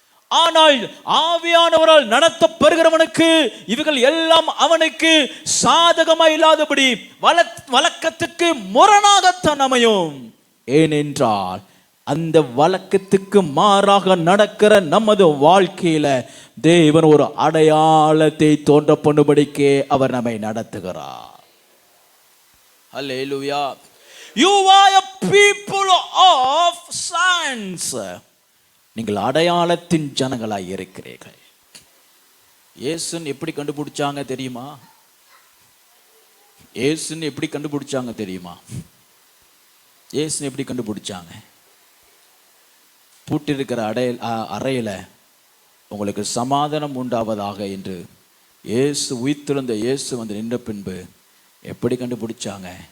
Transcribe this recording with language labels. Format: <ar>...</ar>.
<ta>ஆனால் ஆவியானவரால் நடத்தப்படுகிறவனுக்கு இவைகள் எல்லாம் அவனுக்கு சாதகமாக இல்லாதபடி வழக்கத்துக்கு முரணாகத்தான் அமையும். ஏனென்றால் அந்த வழக்கத்துக்கு மாறாக நடக்கிற நமது வாழ்க்கையில தேவன் ஒரு அடையாளத்தை தோன்ற பண்ணும்படிக்கே அவர் நம்மை நடத்துகிறார். அல்லேலூயா.</ta> <en>You are a people of signs.</en> <ta>நீங்கள் அடையாளத்தின் ஜனங்களாய் இருக்கிறீர்கள். இயேசுன்னு எப்படி கண்டுபிடிச்சாங்க தெரியுமா? இயேசுன்னு எப்படி கண்டுபிடிச்சாங்க தெரியுமா? இயேசுன்னு எப்படி கண்டுபிடிச்சாங்க? பூட்டிருக்கிற அறையில உங்களுக்கு சமாதானம் உண்டாவதாக என்று இயேசு உயிர்த்தெழுந்த இயேசு வந்து நின்ற பின்பு எப்படி கண்டுபிடிச்சாங்க?</ta>